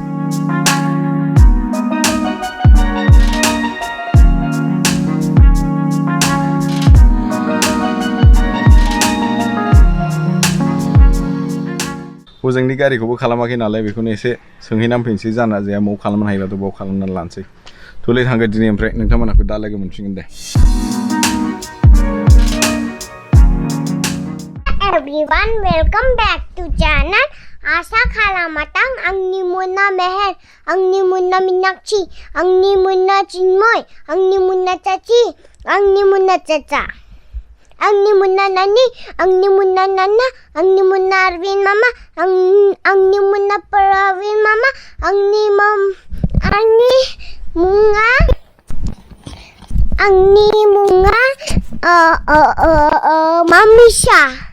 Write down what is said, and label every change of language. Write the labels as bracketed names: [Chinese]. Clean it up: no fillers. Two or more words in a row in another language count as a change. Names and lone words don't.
[Bodo] हजोंनि गारिखौबो खालामाखै नालाय बेखौनो एसे सोंहैनानै फैनोसै। जाना जाया माव खालामनो हायोबाथ' बाव खालामनानै लानोसै। थ'लै थांगोन दिनै ओमफ्राय नोंथांमोनहाखौ दा लोगो मोनफिनगोन दे। [English] Everyone, welcome back to channel Asa Khalamatang Angni Munna Meher, [Bodo] Angni Munna Minakshi, Angni Munna Chinmoy, Angni Munna Chachi, Angni Munna Chacha, Angni Munna Nani, Angni Munna Nana, Angni Munna Arvin Mama, Angni Munna Paravin Mama, Angni Munga, Angni Munga, Mamisha.